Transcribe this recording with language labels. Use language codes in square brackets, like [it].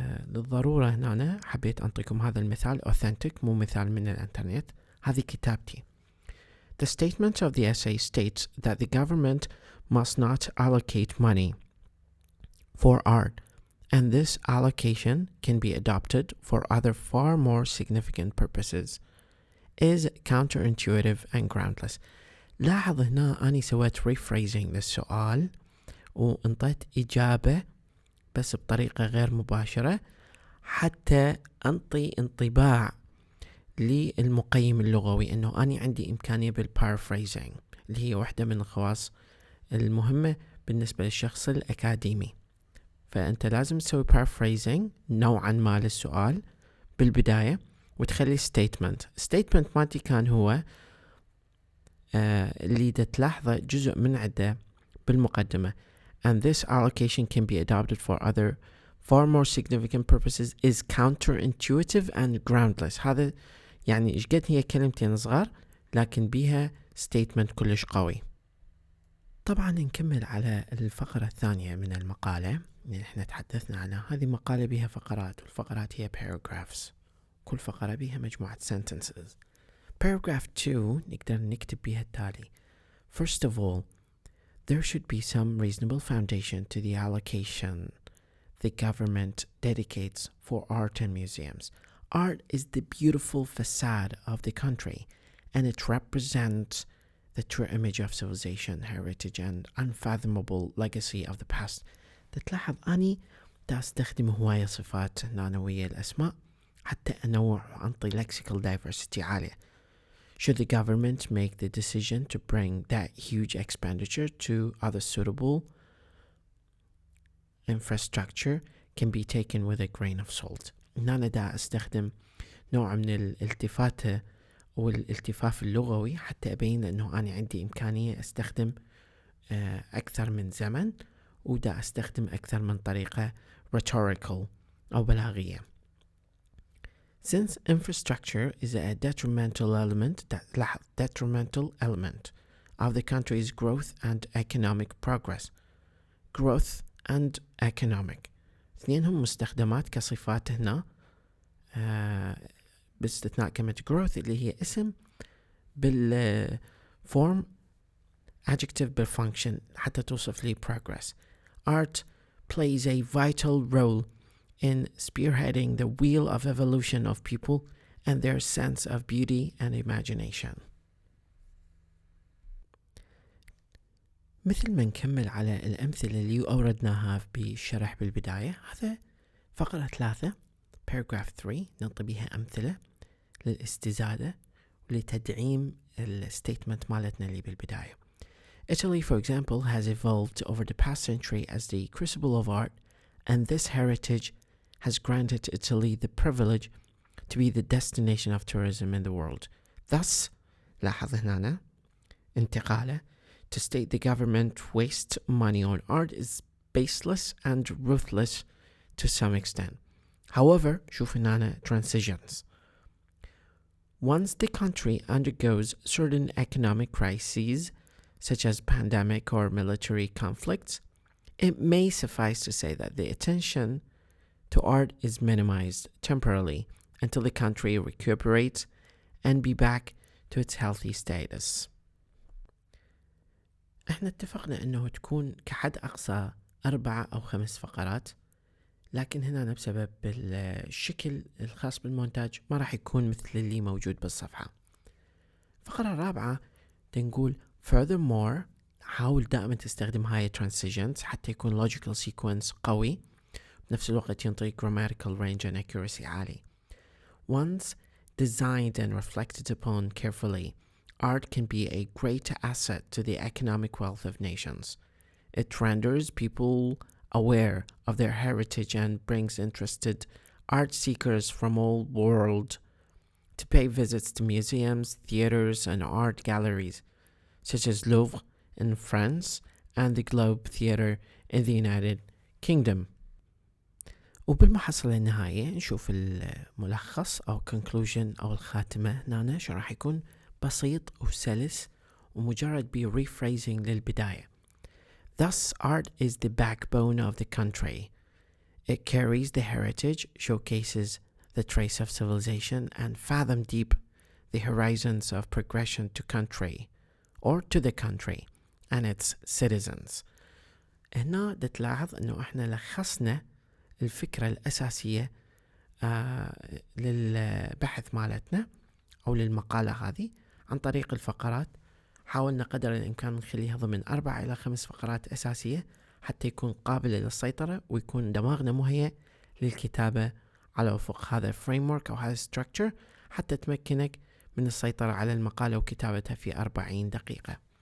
[ar] للضرورة هنا حبيت أنطيكم هذا المثال authentic مو مثال من الانترنت. هذه كتابتي. [en] The statement of the essay states that the government must not allocate money for art, and this allocation can be adopted for other far more significant purposes, is counterintuitive and groundless. [ar] لاحظ هنا أني سويت rephrasing للسؤال وانطيت إجابة بس بطريقة غير مباشرة حتى أنطي انطباع للمقيم اللغوي أنه أنا عندي إمكانية بالبارaphrasing اللي هي واحدة من الخواص المهمة بالنسبة للشخص الأكاديمي. فأنت لازم تسوي paraphrasing نوعا ما للسؤال بالبداية وتخلي statement مالتي كان هو اللي تلاحظه جزء من عده بالمقدمة. [en] And this allocation can be adopted for other far more significant purposes is counterintuitive and groundless. [ar] هذا يعني إيش قد هي كلمتين صغار لكن بيها statement كلش قوي. طبعا نكمل على الفقرة الثانية من المقالة اللي احنا تحدثنا عنها. هذه مقالة بها فقرات والفقرات هي paragraphs. كل فقرة بها مجموعة sentences. Paragraph 2 نقدر نكتب بها التالي. [en] First of all, there should be some reasonable foundation to the allocation the government dedicates for art and museums. Art is the beautiful facade of the country, and it represents the true image of civilization, heritage, and unfathomable legacy of the past. [ar] تلاحظ أني أستخدم هواية صفات نانوية الأسماء حتى أنوع وأنطي lexical diversity عالية. [en] Should the government make the decision to bring that huge expenditure to other suitable infrastructure can be taken with a grain of salt. [ar] هنا دا استخدم نوع من الالتفاتة والالتفاف اللغوي حتى أبين أنه أنا عندي إمكانية أستخدم أكثر من زمن ودا أستخدم أكثر من طريقة rhetorical أو بلاغية. [en] Since infrastructure is a detrimental element of the country's growth and economic progress. Growth and economic [ar] اثنينهم مستخدمات كصفات هنا باستثناء كلمة growth اللي هي اسم بالform adjective بالfunction حتى توصف لي progress. [en] Art plays a vital role in spearheading the wheel of evolution of people and their sense of beauty and imagination. [ar] مثل ما نكمل على الأمثلة اللي أوردناها بالشرح بالبداية. هذا فقرة 3 paragraph 3 ننطي بها أمثلة للاستزادة ولتدعيم الستيتمنت مالتنا اللي بالبداية. [en] Italy, for example, has evolved over the past century as the crucible of art, and this heritage has granted Italy the privilege to be the destination of tourism in the world. Thus, [ar] لاحظ هنا انتقاله, [en] to state the government wastes money on art is baseless and ruthless to some extent. However, [ar] شوف هنا [en] transitions. Once the country undergoes certain economic crises, such as pandemic or military conflicts, it may suffice to say that the attention to art is minimized temporarily until the country recuperates and be back to its healthy status. [ar] احنا اتفقنا انه تكون كحد اقصى 4 أو 5 فقرات، لكن هنا بسبب الشكل الخاص بالمونتاج ما راح يكون مثل اللي موجود بالصفحة. فقرة 4 تنقول furthermore، حاول دائما تستخدم هاي transitions حتى يكون logical sequence قوي بنفس الوقت ينطي [en] grammatical range and accuracy [ar] عالي. [en] Once designed and reflected upon carefully, art can be a great asset to the economic wealth of nations. It renders people aware of their heritage and brings interested art seekers from all world to pay visits to museums, theaters, and art galleries, such as Louvre in France and the Globe Theatre in the United Kingdom. [ar] وبالمحصلة النهائية نشوف الملخص أو conclusion أو الخاتمة هنا شو راح يكون بسيط وسلس ومجرد rephrasing للبداية. [en] Thus, art is the backbone of the country. It carries the heritage, showcases the trace of civilization, and fathom deep the horizons of progression to country or to the country and its citizens. [ar] هنا تلاحظ انه احنا لخصنا الفكرة الاساسية للبحث مالتنا او للمقالة هذه عن طريق الفقرات. حاولنا قدر الامكان نخليها ضمن 4 إلى 5 فقرات اساسية حتى يكون قابل للسيطرة ويكون دماغنا مهيأ للكتابة على وفق هذا الفريمورك او هذا الستركتشر حتى تمكنك من السيطرة على المقالة وكتابتها في 40 دقيقة.